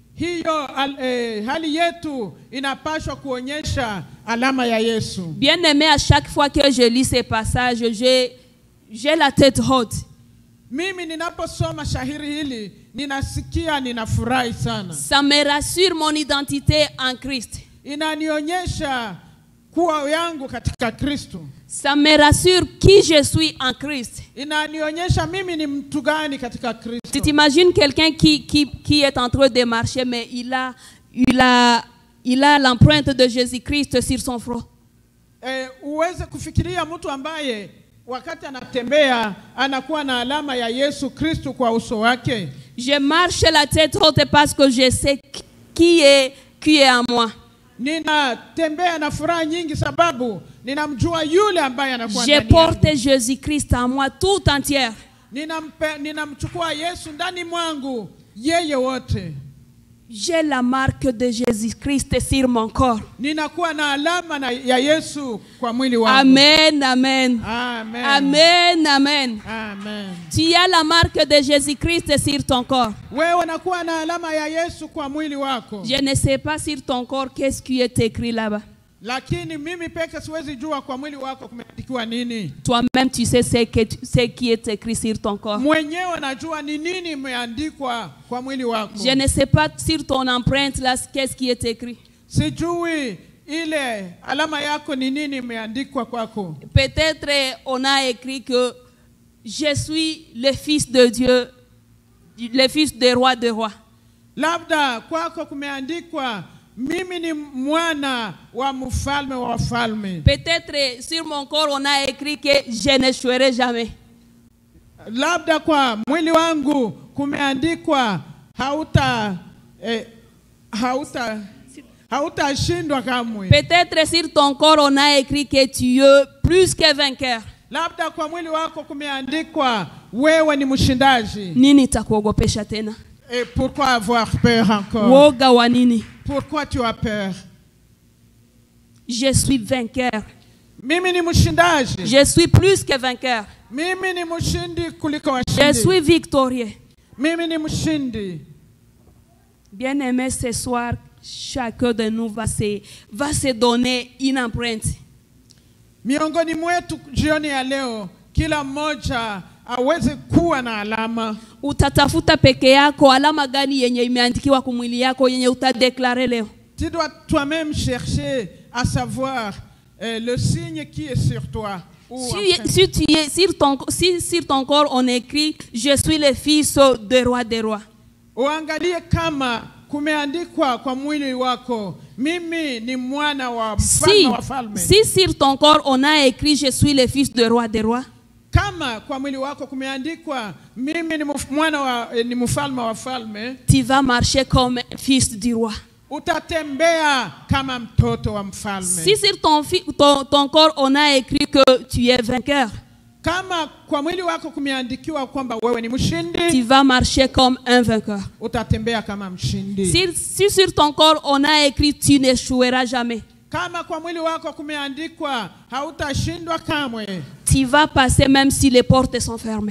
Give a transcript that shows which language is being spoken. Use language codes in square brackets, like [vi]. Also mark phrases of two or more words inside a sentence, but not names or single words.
[fr] Bien aimé, à chaque fois que je lis ces passages, j'ai la tête haute. Ça me rassure mon identité en Christ. [sw] kuwa yangu katika Kristo. [fr] Ça me rassure qui je suis en Christ. [sw] Inanionyesha mimi ni mtu gani katika Kristo. [fr] Tu t'imagines quelqu'un qui est en train de marcher mais il a l'empreinte de Jésus-Christ sur son front. [sw] Uweze kufikiria mtu ambaye wakati anatembea anakuwa na alama ya Yesu Kristo kwa uso wake. [fr] Je marche la tête haute parce que je sais qui est en moi. [sw] Ninatembea na furaha nyingi sababu ninamjua yule ambaye anakuwa ndani yangu. [fr] Je porte Jésus-Christ en moi tout entière. [sw] Ninamchukua Yesu ndani mwangu yeye wote. [fr] J'ai la marque de Jésus-Christ sur mon corps. [sw] Ninakuwa na alama ya Yesu kwa mwili wangu. Amen, amen. Amen. Amen, amen. Amen. [fr] Tu as la marque de Jésus-Christ sur ton corps. [sw] Wewe unakuwa na alama ya Yesu kwa mwili wako. [fr] Je ne sais pas sur ton corps qu'est-ce qui est écrit là-bas. [sw] Lakini mimi peke siwezi jua kwa mwili wako kumeandikiwa nini. [fr] Toi-même tu sais ce qui est écrit sur ton corps. [sw] Mwenyewe unajua ni nini imeandikwa kwa mwili wako. [fr] Je ne sais pas sur ton empreinte là qu'est-ce qui est écrit. [sw] Sijui ile alama yako ni nini imeandikwa kwako. [fr] Peut-être on a écrit que je suis le fils de Dieu, le fils du roi des rois. [sw] Labda kwako kumeandikwa mimi ni mwana wa mfalme wa wafalme. [fr] Peut-être sur mon corps on a écrit que je n'échouerai jamais. [sw] Labda kwa mwili wangu kumeandikwa hautashindwa kamwe. [fr] Peut-être sur ton corps on a écrit que tu es plus que vainqueur. [sw] Labda kwa mwili wako kumeandikwa wewe ni mshindaji. Nini takuogopesha tena? [fr] Et pourquoi avoir peur encore? [sw] Woga wa nini? [fr] Pourquoi tu as peur? Je suis vainqueur. [sw] Mimi ni mshindaji. [fr] Je suis plus que vainqueur. [sw] Mimi ni mshindi kuliko washindi. [fr] Je suis victorieux. [sw] Mimi ni mshindi. [fr] Bien-aimé, ce soir, chacun de nous va se donner une empreinte. [sw] Miongoni mwetu jioni ya leo kila mmoja aweze kuwa na alama. Utatafuta peke yako alama gani yenye imeandikiwa kwa mwili yako yenye utadeklare leo. [fr] Tu dois toi-même chercher à savoir le signe qui est sur toi. Si sur ton corps on écrit je suis le fils du roi des rois. [sw] Uangalie kama kumeandikwa kwa mwili wako mimi ni mwana wa mfalme wa falme. [fr] Si sur ton corps on a écrit je suis le fils du roi des rois. [sw] Kama kwa mwili wako kumeandikwa mimi ni mwana wa ni mfalme wa falme. [fr] Tu vas marcher comme fils du roi. [sw] Utatembea kama mtoto wa mfalme. [fr] Si sur ton corps on a écrit que tu es vainqueur. [sw] Kama kwa mwili wako kumeandikiwa kwamba wewe ni mshindi. [fr] Tu vas marcher comme un vainqueur. [sw] Utatembea kama mshindi. [fr] Si sur ton corps on a écrit tu n'échoueras jamais. [sw] Kama kwa mwili wako kumeandikwa hautashindwa kamwe. [fr] Tu vas passer même si les portes sont fermées.